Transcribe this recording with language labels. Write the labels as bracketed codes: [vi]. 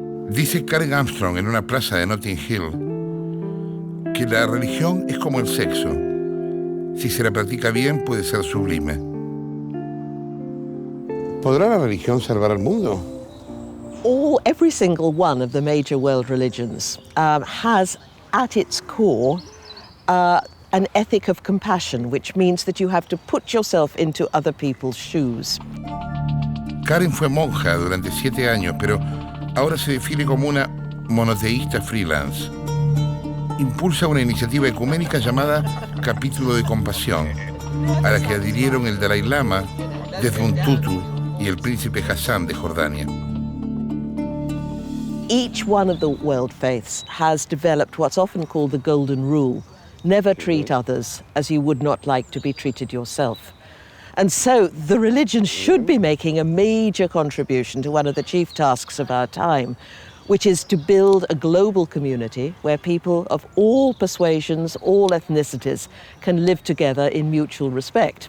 [es] Dice Armstrong en una plaza de Notting Hill que la religión es como el sexo. Si se la practica bien, puede ser sublime. ¿Podrá la religión salvar al mundo? [en] Every single one of the major world religions has at its core an ethic of compassion, which means that you have to put yourself into other people's shoes. [es] Karen fue monja durante 7 años, pero ahora se define como una monoteísta freelance. Impulsa una iniciativa ecuménica llamada Capítulo de Compasión, a la que adhirieron el Dalai Lama, Desmond Tutu y el príncipe Hassan de Jordania. [en] Each one of the world faiths has developed what's often called the golden rule. Never treat others as you would not like to be treated yourself. And so the religion should be making a major contribution to one of the chief tasks of our time, which is to build a global community where people of all persuasions, all ethnicities can live together in mutual respect.